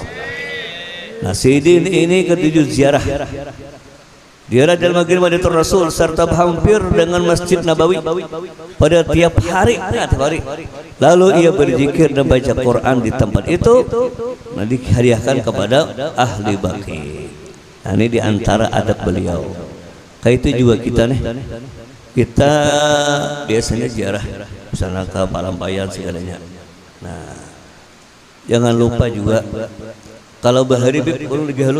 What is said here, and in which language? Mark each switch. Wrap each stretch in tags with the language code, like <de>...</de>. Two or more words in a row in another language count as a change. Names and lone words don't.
<bjn>Nah, sidin ini ketujuh ziarah.</bjn> <id>Ziarah dalam Madinatul Rasul serta hampir dengan Masjid Nabawi pada tiap hari. Lalu ia berzikir dan baca Quran di tempat itu, nah dihadiahkan kepada ahli Baqi. Nah, ini diantara adab beliau.</id> <bjn>Kayak itu juga kita nih. Kita biasanya ziarah sana ke Palampayan segalanya. Nah, jangan lupa juga kalau bahari perlu lebih halus.</bjn>